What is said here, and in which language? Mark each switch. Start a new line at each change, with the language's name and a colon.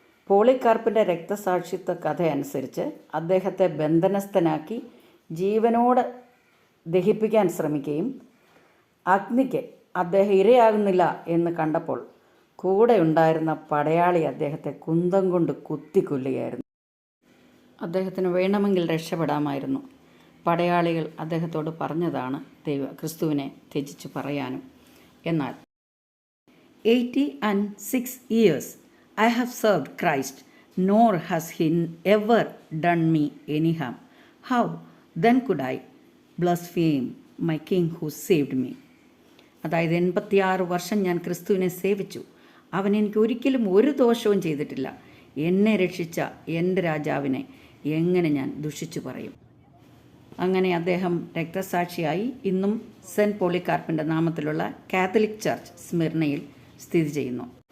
Malayalam: പോളികാർപ്പിൻ്റെ രക്തസാക്ഷിത്വ കഥ അനുസരിച്ച് അദ്ദേഹത്തെ ബന്ധനസ്ഥനാക്കി ജീവനോട് ദഹിപ്പിക്കാൻ ശ്രമിക്കുകയും അഗ്നിക്ക് അദ്ദേഹം ഇരയാകുന്നില്ല എന്ന് കണ്ടപ്പോൾ കൂടെ ഉണ്ടായിരുന്ന പടയാളി അദ്ദേഹത്തെ കുന്തം കൊണ്ട് കുത്തിക്കൊല്ലുകയായിരുന്നു. അദ്ദേഹത്തിന് വേണമെങ്കിൽ രക്ഷപ്പെടാമായിരുന്നു. പടയാളികൾ അദ്ദേഹത്തോട് പറഞ്ഞതാണ് ക്രിസ്തുവിനെ ത്യജിച്ച് പറയാനും.
English: എന്നാൽ 86 years I have served Christ, nor has he ever done me any harm. How then could I blaspheme my King who saved me?
Malayalam: അതായത് 86 വർഷം ഞാൻ ക്രിസ്തുവിനെ സേവിച്ചു. അവൻ എനിക്ക് ഒരിക്കലും ഒരു ദോഷവും ചെയ്തിട്ടില്ല. എന്നെ രക്ഷിച്ച എൻ്റെ രാജാവിനെ എങ്ങനെ ഞാൻ ദുഷിച്ചു പറയും? അങ്ങനെ അദ്ദേഹം രക്തസാക്ഷിയായി ഇന്നും സെൻറ്റ് പോളികാർപ്പിൻ്റെ നാമത്തിലുള്ള കാത്തലിക് ചർച്ച് സ്മിർനയിൽ സ്ഥിതി ചെയ്യുന്നു.